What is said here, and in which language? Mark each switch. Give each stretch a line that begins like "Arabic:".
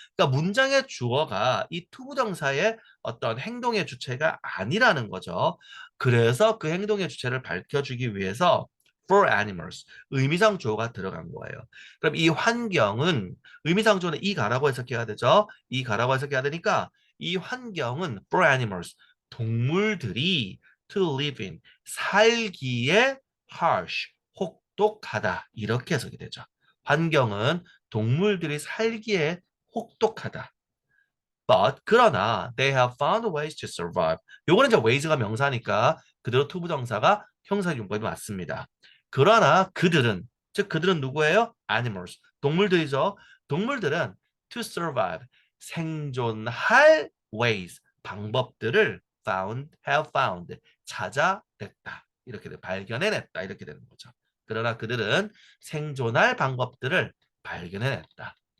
Korean: 그러니까 문장의 주어가 이 투부정사의 어떤 행동의 주체가 아니라는 거죠. 그래서 그 행동의 주체를 밝혀주기 위해서
English: for animals.
Korean: 의미상조가 들어간 거예요. 그럼 이 환경은 의미상조는 이 가라고 해석해야 되죠. 이 가라고 해석해야 되니까 이 환경은
English: for animals.
Korean: 동물들이
English: to live in.
Korean: 살기에 harsh. 혹독하다. 이렇게 해석이 되죠. 환경은 동물들이 살기에 혹독하다.
English: But
Korean: 그러나
English: they have found ways to survive.
Korean: 요거는 이제 ways가 명사니까 그대로 투부정사가 형사용법이 맞습니다. 그러나 그들은 즉 그들은 누구예요? Animals. 동물들이죠. 동물들은
English: to survive
Korean: 생존할 ways 방법들을
English: have found
Korean: 찾아냈다. 이렇게 발견해냈다. 이렇게 되는 거죠. 그러나 그들은 생존할 방법들을 발견해냈다.